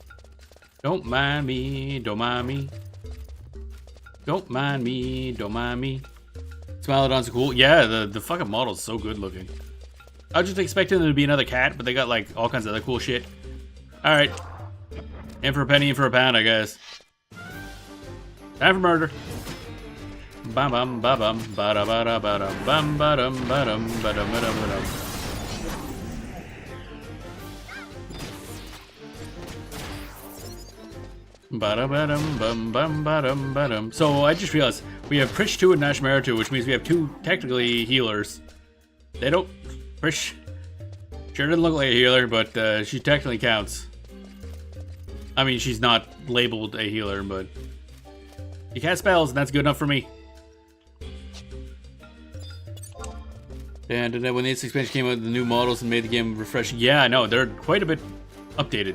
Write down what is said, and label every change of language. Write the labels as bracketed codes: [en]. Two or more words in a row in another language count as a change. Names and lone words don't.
[en] Don't mind me, don't mind me. Don't mind me, don't mind me. Smilodons are cool. Yeah, the fucking model's so good looking. I was just expecting there to be another cat, but they got like all kinds of other cool shit. Alright. In for a penny, in for a pound, I guess. Time for murder. Bum bum ba bum ba da ba da ba dum bum ba dum ba dum ba dum ba dum ba dum. Ba-da-ba-dum, bum, bum, ba-dum, ba-dum. So I just realized we have Prish 2 and Nashmara 2, which means we have two technically healers. They don't... Prish sure doesn't look like a healer, but she technically counts. I mean, she's not labeled a healer, but... She casts spells, and that's good enough for me. And then when the latest expansion came out with the new models and made the game refreshing, yeah, I know, they're quite a bit updated.